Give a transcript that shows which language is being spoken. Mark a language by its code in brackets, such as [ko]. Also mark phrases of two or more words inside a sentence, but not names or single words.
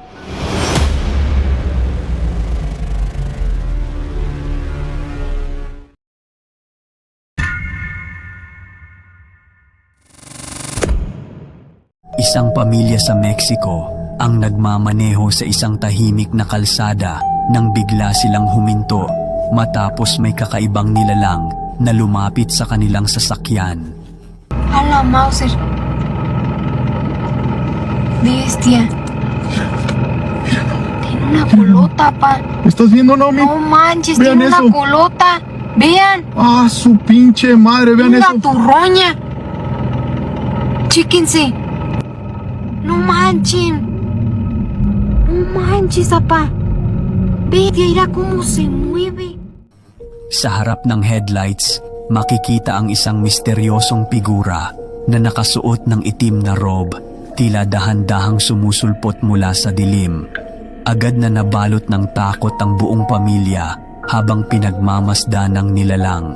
[tl] Isang pamilya sa Mexico ang nagmamaneho sa isang tahimik na kalsada nang bigla silang huminto matapos may kakaibang nilalang na lumapit sa kanilang sasakyan. [es] ¡Hala, Mauser! Bestia. Tiene una colota, pa. ¿Estás viendo, Naomi? No manches, Vean tiene eso. una colota. Vean, Ah, su pinche madre, vean una eso. turroña. Chéquense. No manchen. No manches, apa. Bestia, mira cómo se mueve. [tl] Sa harap ng headlights, makikita ang isang misteryosong figura na nakasuot ng itim na robe, tila dahan-dahang sumusulpot mula sa dilim. Agad na nabalot ng takot ang buong pamilya habang pinagmamasdan ng nilalang.